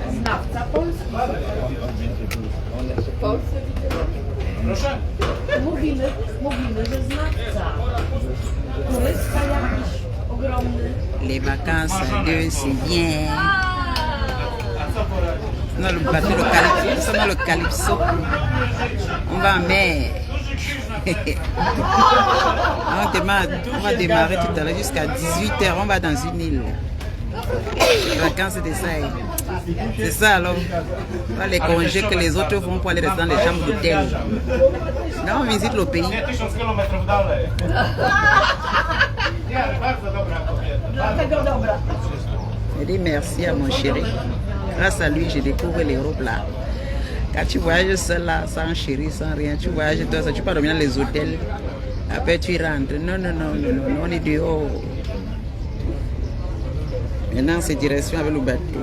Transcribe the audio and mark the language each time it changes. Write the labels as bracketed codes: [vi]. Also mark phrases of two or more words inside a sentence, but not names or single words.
[pl] Wyznawca Polski. W Polsce widzę. Proszę? Mówimy, że znawca. Turysta jakiś ogromny. [fr] Les vacances à deux, c'est bien. Dans le bateau, le calypso. On va en mer. On va démarrer tout à l'heure jusqu'à 18h. On va dans une île. Les vacances, c'est ça. C'est ça alors. Pas les congés que les autres font pour aller rester dans les chambres d'hôtel. Là, on visite le pays. [pl] 1000 kilometrów dalej. Nie, bardzo dobra kobieta. Dlatego dobra. [fr] Je dis merci à mon chéri. Grâce à lui, je découvre l'Europe là. Quand tu voyages seul là, sans chéri, sans rien, tu voyages toi seul, tu peux dormir dans les hôtels. Après tu rentres. Non, on est dehors. Maintenant, c'est direction avec le bateau.